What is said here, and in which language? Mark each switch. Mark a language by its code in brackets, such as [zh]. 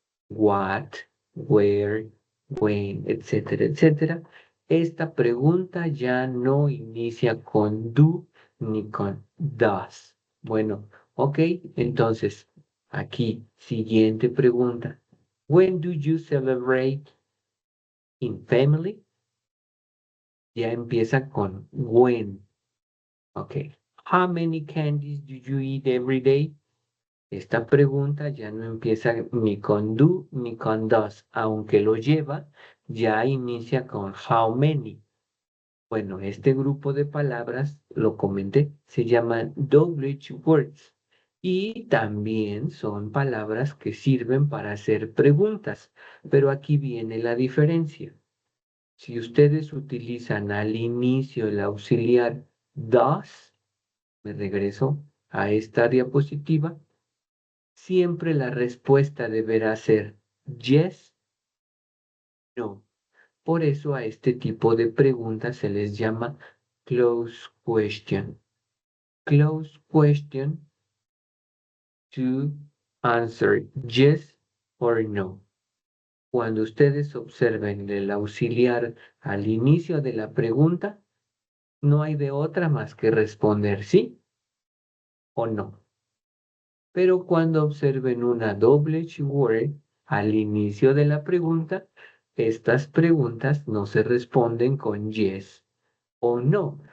[en] What, where, when, etcétera, etcétera. [es] Esta pregunta ya no inicia con do ni con does. Bueno, ok, entonces aquí, siguiente pregunta. [en] When do you celebrate in family? [es] Ya empieza con when. Ok. [en] How many candies do you eat every day? [es] Esta pregunta ya no empieza ni con do ni con does, aunque lo lleva, ya inicia con how many. Bueno, este grupo de palabras, lo comenté, se llaman WH words y también son palabras que sirven para hacer preguntas, pero aquí viene la diferencia. Si ustedes utilizan al inicio el auxiliar does, me regreso a esta diapositiva, siempre la respuesta deberá ser yes, no. Por eso a este tipo de preguntas se les llama close question. [en] Close question to answer yes or no. [es] Cuando ustedes observen el auxiliar al inicio de la pregunta, no hay de otra más que responder sí o no. Pero cuando observen una doble word al inicio de la pregunta, estas preguntas no se responden con yes o no.